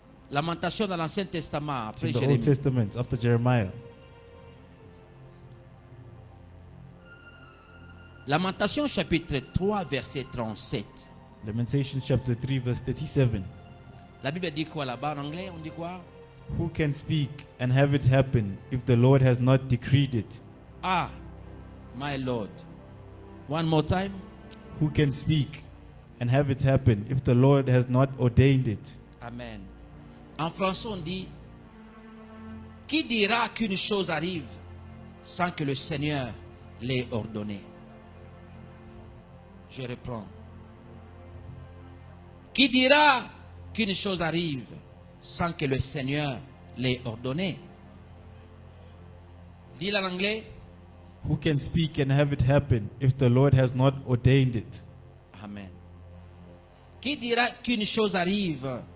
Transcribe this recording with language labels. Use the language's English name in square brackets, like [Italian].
[French] Lamentation dans l'Ancien Testament, [English] It's [French] après [English] in the Old [French] Jérémie. [English] Testament after Jeremiah. [French] Lamentation, chapitre 3, verset 37. [English] Lamentations chapter 3, verse 37. [French] La Bible dit quoi là-bas en anglais? On dit quoi? [English] Who can speak and have it happen if the Lord has not decreed it? Ah, my Lord. One more time. Who can speak and have it happen if the Lord has not ordained it? Amen. [French] En français, on dit, qui dira qu'une chose arrive sans que le Seigneur l'ait ordonné? Je reprends. Qui dira qu'une chose arrive sans que le Seigneur l'ait ordonné? Dis en anglais. [English] Who can speak and have it happen if the Lord has not ordained it? Amen. [French] Qui dira qu'une chose arrive